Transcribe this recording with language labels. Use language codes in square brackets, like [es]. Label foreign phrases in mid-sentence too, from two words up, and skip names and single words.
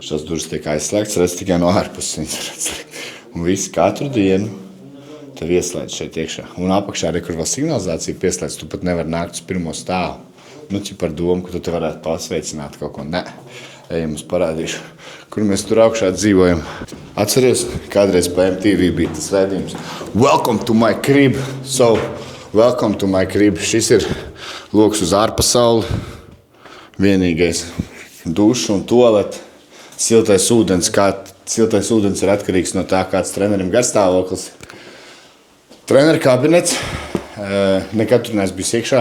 [lv] Šās durvis tiek aizslēgts, redz tikai no ārpuses. Un visi katru dienu tev ieslēdz šeit iekšā. Un apakšā arī, kur vēl signalizācija pieslēdz, tu pat nevar nākt uz pirmo stāvu. Nu, par domu, ka tu te varētu pasveicināt kaut ko. Nē, ejam, es parādīšu, kur mēs tur augšā dzīvojam. Atceries, kādreiz pa MTV bija tas redzījums. [en] Welcome to my crib. So, welcome to my crib. [lv] Šis ir loks uz ārpasauli. Vienīgais duša un toalete. Siltais ūdens ir atkarīgs no tā, kāds trenerim garstāvoklis. Treneru kabinets. Nekad tur neesmu bijis iekšā.